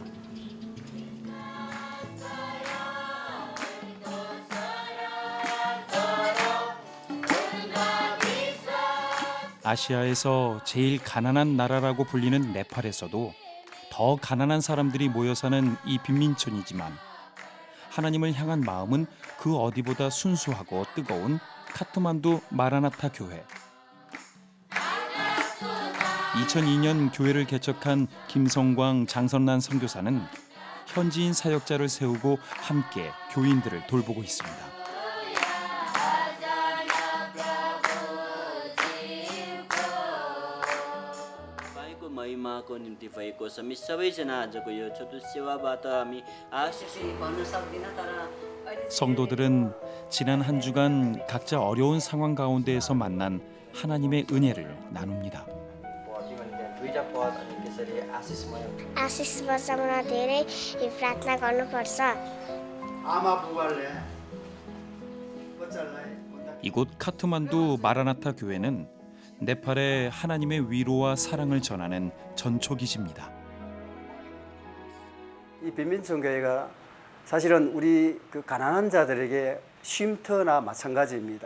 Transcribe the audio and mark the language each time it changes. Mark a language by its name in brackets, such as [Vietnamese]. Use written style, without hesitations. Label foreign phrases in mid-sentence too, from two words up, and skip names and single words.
[Korean] 아시아에서 제일 가난한 나라라고 불리는 네팔에서도 더 가난한 사람들이 모여 사는 이 빈민촌이지만 하나님을 향한 마음은 그 어디보다 순수하고 뜨거운 카트만두 마라나타 교회. 2002년 교회를 개척한 김성광, 장선란 선교사는 현지인 사역자를 세우고 함께 교인들을 돌보고 있습니다. [Nepali] महिमाको निम्ति भएको छ। हामी सबैजना आजको यो छोटो सेवाबाट हामी आशिष भन्न सक्दिन तर [Korean] 성도들은 지난 한 주간 각자 어려운 상황 가운데에서 만난 하나님의 은혜를 나눕니다. [Nepali] आशिष बचाउन धेरै प्रार्थना गर्नुपर्छ। [Korean] 이곳 카트만두 마라나타 교회는 네팔의 하나님의 위로와 사랑을 전하는 전초기지입니다. 이 빈민촌 교회가 사실은 우리 그 가난한 자들에게 쉼터나 마찬가지입니다.